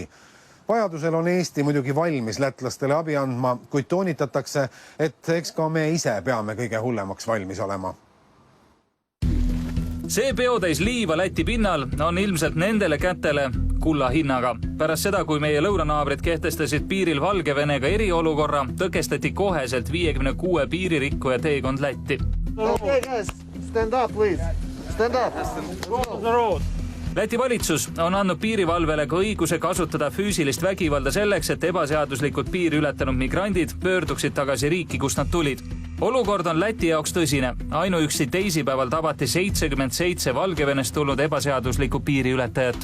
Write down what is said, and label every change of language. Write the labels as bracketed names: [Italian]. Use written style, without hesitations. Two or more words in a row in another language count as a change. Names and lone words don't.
[Estonian] Vajadusel on Eesti muidugi valmis lätlastele abi andma, kuid toonitatakse, et eks ka me ise peame kõige hullemaks valmis olema. See peotäis liiva Läti pinnal on ilmselt nendele kätele kulla hinnaga. Pärast seda, kui meie lõunanaabrid kehtestasid piiril Valgevenega eriolukorra, tõkestati koheselt 56 piiririkkuja teekond Lätti. [English] Stand up, please. Stand up. [Estonian] Läti valitsus on andnud piirivalvele ka õiguse kasutada füüsilist vägivalda selleks, et ebaseaduslikult piiri ületanud migrandid pöörduksid tagasi riiki, kust nad tulid. Olukord on Läti jaoks tõsine. Ainuüksi teisipäeval tabati 77 Valgevenest tulnud ebaseaduslikku piiriületajat.